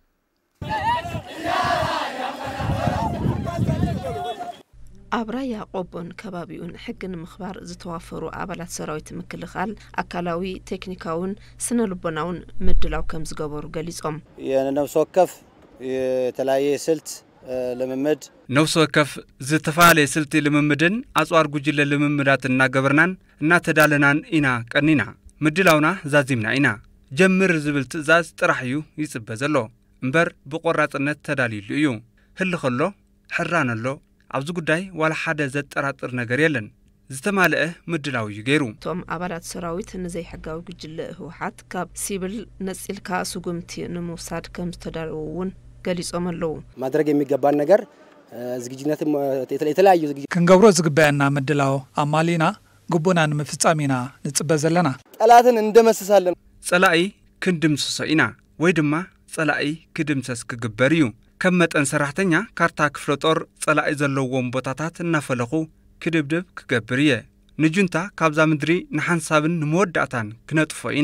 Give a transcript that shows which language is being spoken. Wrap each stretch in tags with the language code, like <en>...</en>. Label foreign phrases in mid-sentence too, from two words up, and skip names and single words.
<ti>አብራያ ቆቦን ከባቢውን ሕግን ምኽባር ዝተዋፈሩ አባላት ሰራዊት ምክልኻል አካላዊ ቴክኒካውን ስነ ልቦናውን ምድላው ከም ዝገበሩ ገሊጾም</ti> <am>የነፍስ ወከፍ የተለያየ ስልት ልምምድ</am> <ti>ነፍስ ወከፍ ዝተፋለየ ስልት ልምምድን አጽዋር ጉጅለ ልምምዳት እናገበርናን እናተዳለናን ኢና ቀኒና ምድላውና ዛዚምና ኢና ጀምር ዝብል ትእዛዝ ጥራሕዩ ይጽበ ዘሎ እምበር ብቆራጽነት ተዳሊሉ እዩ ህልኸሎ ሕራነሎ ኣብዚ ጉዳይ ዋላ ሓደ ዘጠራጥር ነገር የለን ዝተማለአ ምድላው እዩ ገይሩ ቶም አባላት ሰራዊት ንዘይ ሕጋዊ ጉጅለ ህወሓት ካብ ሲብል ነፂልካ ሱጉምቲ ንምውሳድ ከም ዝተዳለውን ገሊጾም ኣለዉ</ti> <am>ማድረግ የሚገባን ነገር ዝግጅነትም የተለያዩ ዝግጅት</am> <ti>ክንገብሮ ዝግበአና ምድላው አማሊና ጉቡና ንምፍጻሚና ንጽበ ዘለና</ti> <am>ጠላትን እንደመስሳለን</am> <ti>ጸላኢ ክንድምስሶ ኢና ወይ ድማ ጸላኢ ክድምሰስ ክግበር እዩ ከም መጠን ሰራሕተኛ ካርታ ክፍለ ጦር ጸላኢ ዘለዎም ቦታታት እናፈለኹ ክድብድብ ክገብር እየ ንጁንታ ካብዛ ምድሪ ንሓንሳብን ንመወዳእታን ክነጥፎ ኢና</ti>